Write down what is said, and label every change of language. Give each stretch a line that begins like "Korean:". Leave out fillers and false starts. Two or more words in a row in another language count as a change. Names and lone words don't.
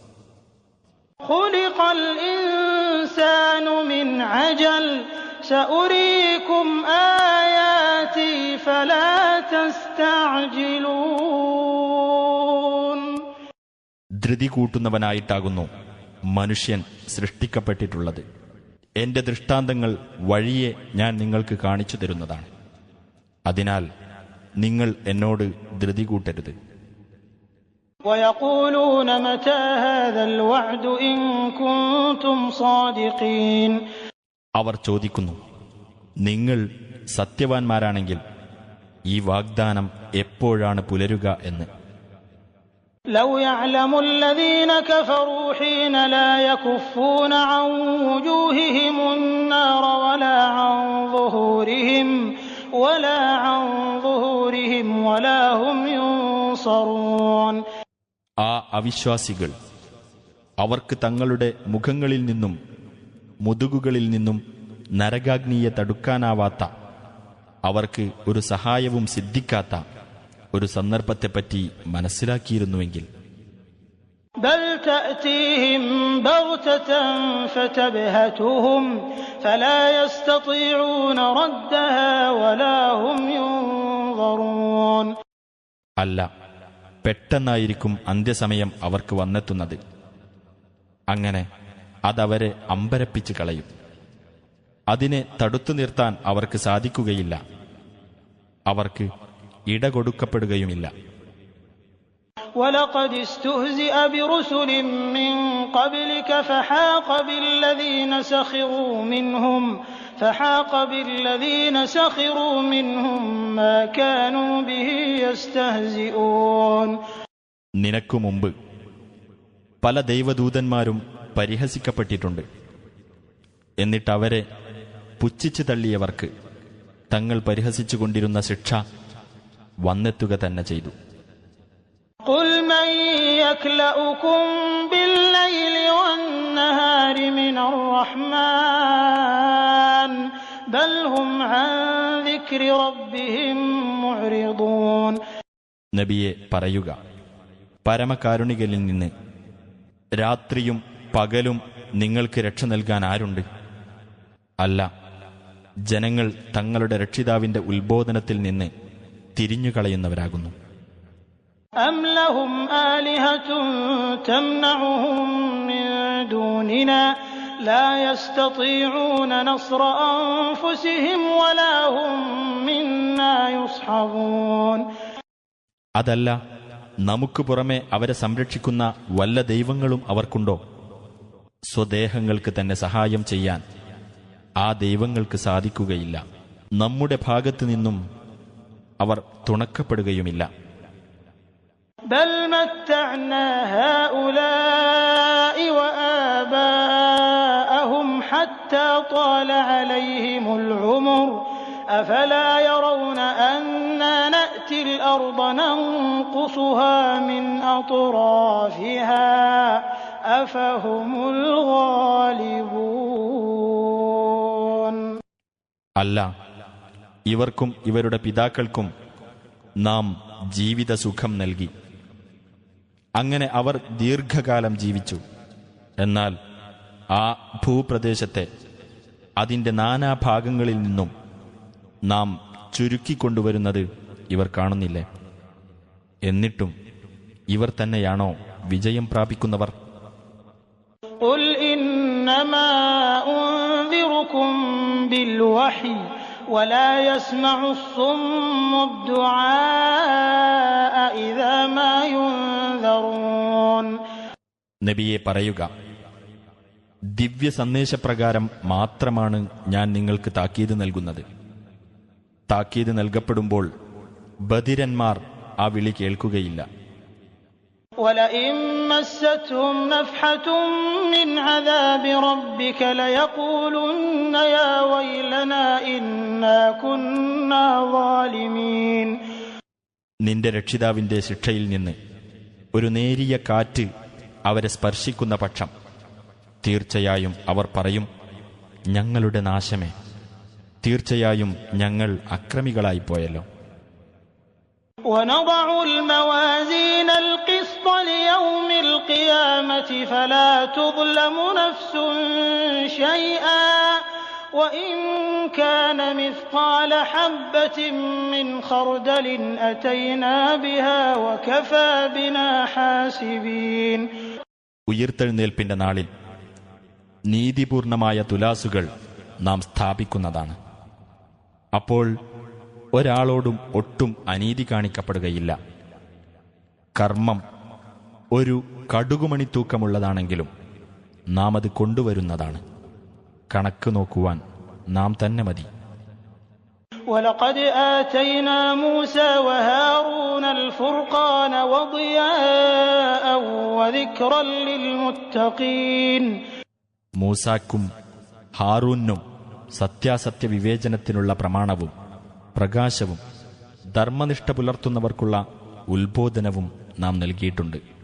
Arabic: خُلِقَ الْإِنسَانُ مِنْ عَجَلٍ سَأُرِيكُمْ آيَاتِي فَلَا تَسْتَعْجِلُونِ.
Malayalam: ധൃതി കൂട്ടുന്നവനായിട്ടാകുന്നു മനുഷ്യൻ സൃഷ്ടിക്കപ്പെട്ടിട്ടുള്ളത്. എന്റെ ദൃഷ്ടാന്തങ്ങൾ വഴിയെ ഞാൻ നിങ്ങൾക്ക് കാണിച്ചു തരുന്നതാണ്. അതിനാൽ നിങ്ങൾ എന്നോട് ധൃതി കൂട്ടരുത്.
Arabic: ويقولون متى هذا الوعد إن كنتم صادقين.
Malayalam: അവർ ചോദിക്കുന്നു, നിങ്ങൾ സത്യവാൻമാരാണെങ്കിൽ ഈ വാഗ്ദാനം എപ്പോഴാണ് പുലരുക എന്ന്.
Arabic: لو يعلم الذين كفروا حين لا يكفون عن وجوههم النار ولا عن ظهورهم ولا هم ينصرون.
Malayalam: ആ അവിശ്വാസികൾ അവർക്ക് തങ്ങളുടെ മുഖങ്ങളിൽ നിന്നും മുതുകുകളിൽ നിന്നും നരകാഗ്നിയെ തടുക്കാനാവാത്ത, അവർക്ക് ഒരു സഹായവും സിദ്ധിക്കാത്ത ഒരു സന്ദർഭത്തെപ്പറ്റി മനസ്സിലാക്കിയിരുന്നുവെങ്കിൽ
Arabic: بل تأتيهم بغتة فتبهتهم فلا يستطيعون ردها ولا هم ينظرون.
Malayalam: അല്ല, പെട്ടെന്നായിരിക്കും അന്ത്യസമയം അവർക്ക് വന്നെത്തുന്നത്. അങ്ങനെ അതവരെ അമ്പരപ്പിച്ച് കളയും. അതിനെ തടുത്തു നിർത്താൻ അവർക്ക് സാധിക്കുകയില്ല. അവർക്ക് ഇടകൊടുക്കപ്പെടുകയുമില്ല.
Arabic: وَلَقَدِ اسْتُهْزِئَ بِرُسُلٍ مِّن قَبْلِكَ فَحَاقَ بِالَّذِينَ سَخِرُوا مِنْهُم مَّا كَانُوا بِهِ يَسْتَهْزِئُونَ.
Malayalam: നിനക്കു മുമ്പ് പല ദൈവദൂതന്മാരും പരിഹസിക്കപ്പെട്ടിട്ടുണ്ട്. എന്നിട്ടവരെ പുച്ഛിച്ചു തള്ളിയവർക്ക് തങ്ങൾ പരിഹസിച്ചുകൊണ്ടിരുന്ന ശിക്ഷ വന്നെത്തുക തന്നെ ചെയ്തു.
Arabic: قُلْ مَن يَكْلَؤُكُم بِاللَّيْلِ وَالنَّهَارِ مِنَ الرَّحْمَٰنِ بَلْ هُمْ عَن ذِكْرِ رَبِّهِم مُّعْرِضُونَ.
Malayalam: നബിയെ പറയുക, പരമകാരുണികനിൽ നിന്ന് രാത്രിയും പകലും നിങ്ങൾക്ക് രക്ഷ നൽകാൻ ആരുണ്ട്? അല്ല, ജനങ്ങൾ തങ്ങളുടെ രക്ഷിതാവിന്റെ ഉത്ബോധനത്തിൽ നിന്ന് തിരിഞ്ഞുകളയുന്നവരാകുന്നു.
Arabic: أَمْ لَهُمْ آلِهَةٌ تَمْنَعُهُم مِّن دُونِنَا لَا يَسْتَطِيعُونَ نَصْرَ أَنفُسِهِمْ وَلَا هُم مِّنَّا يُصْحَبُونَ.
Malayalam: അതല്ല, നമുക്ക് പുറമെ അവരെ സംരക്ഷിക്കുന്ന വല്ല ദൈവങ്ങളും അവർക്കുണ്ടോ? സ്വദേഹങ്ങൾക്ക് തന്നെ സഹായം ചെയ്യാൻ ആ ദൈവങ്ങൾക്ക് സാധിക്കുകയില്ല. നമ്മുടെ ഭാഗത്തു നിന്നും അവർ തുണക്കപ്പെടുകയുമില്ല.
Arabic: بل متعنا هؤلاء وآباءهم حتى طال عليهم العمر أفلا يرون أنا نأتي الأرض ننقصها من أطرافها أفهم الغالبون.
Malayalam: അല്ല, ഇവർക്കും ഇവരുടെ പിതാക്കൾക്കും നാം ജീവിത സുഖം നൽകി. അങ്ങനെ അവർ ദീർഘകാലം ജീവിച്ചു. എന്നാൽ ആ ഭൂപ്രദേശത്തെ അതിൻ്റെ നാനാഭാഗങ്ങളിൽ നിന്നും നാം ചുരുക്കിക്കൊണ്ടുവരുന്നത് ഇവർ കാണുന്നില്ലേ? എന്നിട്ടും ഇവർ തന്നെയാണോ വിജയം പ്രാപിക്കുന്നവർ?
Arabic: قُلْ إِنَّمَا أُنذِرُكُم بِالْوَحْيِ وَلَا يَسْمَعُ الصُّمُّ الدُّعَاءَ إِذَا مَا يُنذَرُونَ.
Malayalam: നബിയെ പറയുക, ദിവ്യ സന്ദേശപ്രകാരം മാത്രമാണ് ഞാൻ നിങ്ങൾക്ക് താക്കീത് നൽകുന്നത്. താക്കീത് നൽകപ്പെടുമ്പോൾ ബധിരന്മാർ ആ വിളി കേൾക്കുകയില്ല.
Arabic: وَلَئِن مَّسَّتْهُمْ نَفْحَةٌ مِّنْ عَذَابِ رَبِّكَ لَيَقُولُنَّ يَا وَيْلَنَا إِنَّا كُنَّا ظَالِمِينَ.
Malayalam: നിന്റെ രക്ഷിതാവിന്റെ ശിക്ഷയിൽ നിന്ന് ഒരു നേരിയ കാറ്റ് അവരെ സ്പർശിക്കുന്ന പക്ഷം തീർച്ചയായും അവർ പറയും, ഞങ്ങളുടെ നാശമേ, തീർച്ചയായും ഞങ്ങൾ അക്രമികളായിപ്പോയല്ലോ.
Arabic: وَنَضَعُ الْمَوَازِينَ الْقِسْطَ لِيَوْمِ الْقِيَامَةِ فَلَا تُظْلَمُ نَفْسٌ شَيْئًا وَإِن كَانَ مِثْقَالَ حَبَّةٍ مِّنْ خَرْدَلٍ أَتَيْنَا بِهَا وَكَفَى بِنَا حَاسِبِينَ.
Malayalam: ഉയിർത്തെഴുന്നേൽപ്പിന്റെ നാളിൽ നീതിപൂർണമായ തുലാസുകൾ നാം സ്ഥാപിക്കുന്നതാണ്. അപ്പോൾ ഒരാളോടും ഒട്ടും അനീതി കാണിക്കപ്പെടുകയില്ല. കർമ്മം ഒരു കടുകുമണി തൂക്കമുള്ളതാണെങ്കിലും നാം അത് കൊണ്ടുവരുന്നതാണ്. കണക്ക് നോക്കുവാൻ നാം തന്നെ മതി.
Arabic: وَلَقَدْ آتَيْنَا مُوسَى وَهَارُونَ الْفُرْقَانَ وَضِيَاءً وَذِكْرًا لِّلْمُتَّقِينَ.
Malayalam: മൂസാക്കും ഹാറൂനും സത്യാസത്യ വിവേചനത്തിനുള്ള പ്രമാണവും പ്രകാശവും ധർമ്മനിഷ്ഠ പുലർത്തുന്നവർക്കുള്ള ഉത്ബോധനവും നാം നൽകിയിട്ടുണ്ട്.